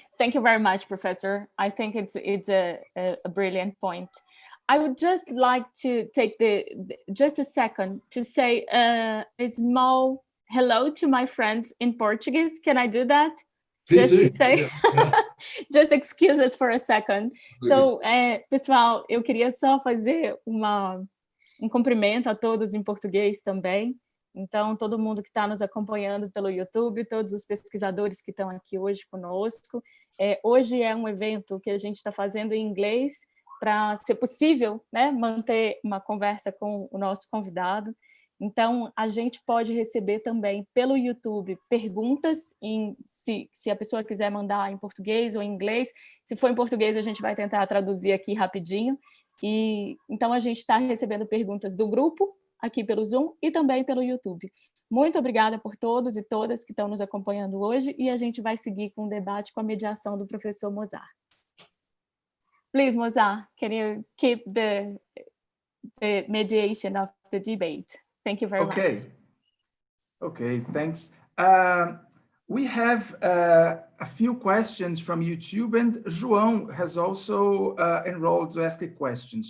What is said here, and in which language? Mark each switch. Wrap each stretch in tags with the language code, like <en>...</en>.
<en>Thank you very much, Professor. I think it's a brilliant point. I would just like to take just a second to say a small hello to my friends in Portuguese. Can I do that? Please just do. To say, just excuse us for a second.</en> <pt>So, pessoal, eu queria só fazer cumprimento a todos em português também. Então, todo mundo que está nos acompanhando pelo YouTube, todos os pesquisadores que estão aqui hoje conosco. Hoje é um evento que a gente está fazendo em inglês para ser possível, né, manter uma conversa com o nosso convidado. Então, a gente pode receber também pelo YouTube perguntas, se a pessoa quiser mandar em português ou em inglês. Se for em português, a gente vai tentar traduzir aqui rapidinho. E então a gente está recebendo perguntas do grupo, aqui pelo Zoom e também pelo YouTube. Muito obrigada por todos e todas que estão nos acompanhando hoje, e a gente vai seguir com o debate com a mediação do professor Mozart.</pt> <en>Please, Mozart, can you keep the mediation of the debate? Thank you very much. Okay, thanks. We have a few questions from YouTube, and João has also enrolled to ask a question.</en>